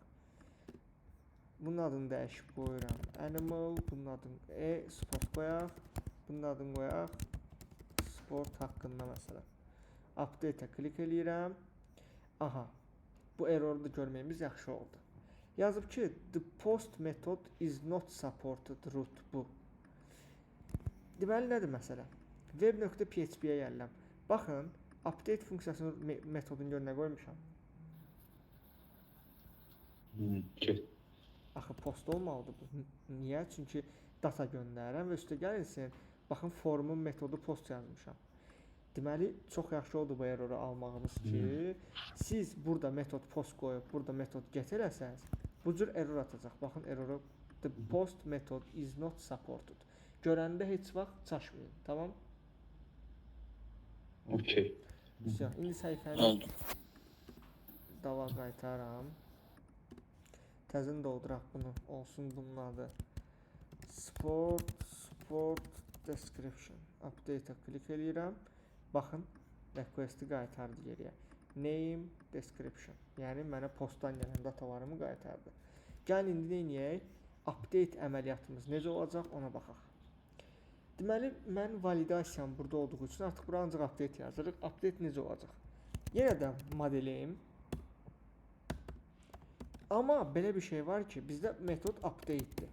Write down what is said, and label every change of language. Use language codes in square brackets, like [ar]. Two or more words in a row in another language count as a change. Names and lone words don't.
[az] Bunun adını dəyişib qoyuram. Animal, bunun adını sport qoyaq. Bunun adını qoyaq. Sport haqqında məsələn. Update-ə klik eləyirəm. Aha. Bu erroru da görməyimiz yaxşı oldu. Yazıb ki, [en] the post method is not supported root bu. [az] Deməli, nədir məsələ? Web.php-yə gəlirəm. Baxın, update funksiyasının metodunu görünə qoymuşam. Axı, post olmalıdır bu. Niyə? Çünki data göndərirəm və üstə gəlirsin. Baxın, formun metodu post yazmışam. Deməli, çox yaxşı oldu bu erroru almağımız ki, siz burada metod post qoyub, burada metod get eləsəniz, bu cür error atacaq. Baxın, erroru [en] the post method is not supported. [az] Görəndə heç vaxt çaşmayın, tamam? Okay. İndi səhifəni dava qaytaram. Təzən dolduraq bunu. Olsun bunun adı. [en] Sport description. [az] Update-a klik eləyirəm. Baxın, request-i qaytardı geriyə. Name, description. Yəni mənə postdan gələn datalarımı qaytardı. Gəlin indi nə edək? Update əməliyyatımız necə olacaq ona baxaq. Deməli, mən validasiyam burada olduğu üçün artıq bura ancaq update yazırıq. Update necə olacaq? Yenə də modelim. Amma belə bir şey var ki, bizdə metod update'dir.